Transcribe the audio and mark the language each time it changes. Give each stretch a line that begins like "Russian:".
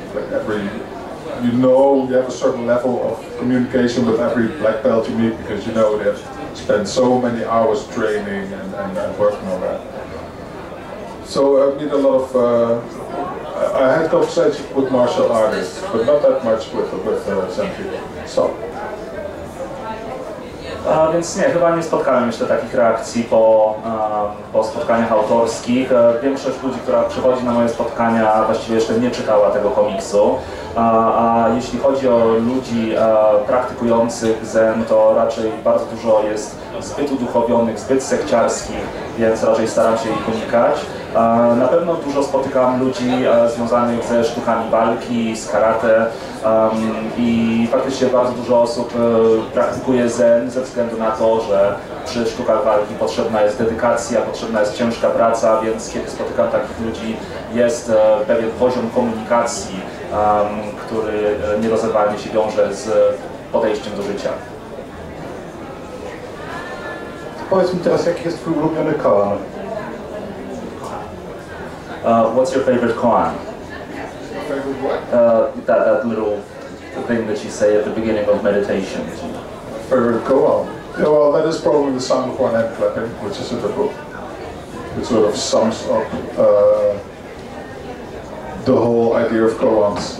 English: Like you have a certain level of communication with every black belt you meet, because you know they have spent so many hours training and working on that. So I meet a lot of, I had conversations with martial artists, but not that much with Zen people. So.
Polish: Więc nie, chyba nie spotkałem jeszcze takich reakcji po spotkaniach autorskich. Większość ludzi, która przychodzi na moje spotkania, właściwie jeszcze nie czytała tego komiksu. A jeśli chodzi o ludzi praktykujących Zen, to raczej bardzo dużo jest zbyt uduchowionych, zbyt sekciarskich, więc raczej staram się ich unikać. Na pewno dużo spotykam ludzi związanych ze sztukami walki, z karate i faktycznie bardzo dużo osób praktykuje Zen ze względu na to, że przy sztukach walki potrzebna jest dedykacja, potrzebna jest ciężka praca, więc kiedy spotykam takich ludzi, jest pewien poziom komunikacji, który nierozerwalnie się wiąże z podejściem do życia. Powiedz mi teraz, jaki jest Twój ulubiony koan?
English: What's your favorite koan? Favorite what? That little thing that you say at the beginning of meditation. Favorite koan? Yeah, well, that is probably the sound of one hand clapping, which is in the book. It sort of sums up the whole idea of koans.